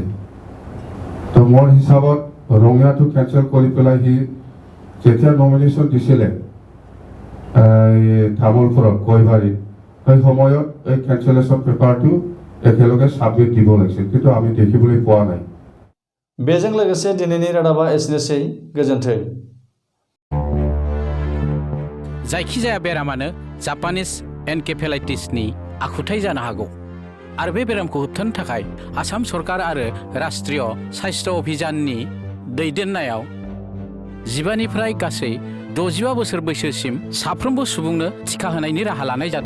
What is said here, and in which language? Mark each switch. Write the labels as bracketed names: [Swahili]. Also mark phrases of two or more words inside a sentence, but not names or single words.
[Assamese] তো মোৰ হিচাপত ৰঙিয়াটো কেঞ্চেল কৰি পেলাই সি যেতিয়া নমিনেশ্যন দিছিলে তামুলপুৰত গয়বাৰীত সেই সময়ত এই কেঞ্চেলেশ্যন পেপাৰটো একেলগে ছাবমিট দিব লাগিছিল, কিন্তু আমি দেখিবলৈ পোৱা নাই। [Bodo] बेजों लोगोसे दिनैनि रादाबा एसेनोसै, गोजोन्थों। जायखिजाया बेरामानो जापानिज एनकेफेलाइटिसनि आखुथाय जानो हागौ आरो बे बेरामखौ होबथानो थाखाय आसाम सरकार आरो राष्ट्रीय स्वास्थ्य अभियाननि दैदेननायाव 15 निफ्राय गासै 65 बोसोर बैसोसिम साफ्रोमबो सुबुंनो टिका होनायनि राहा लानाय जादों।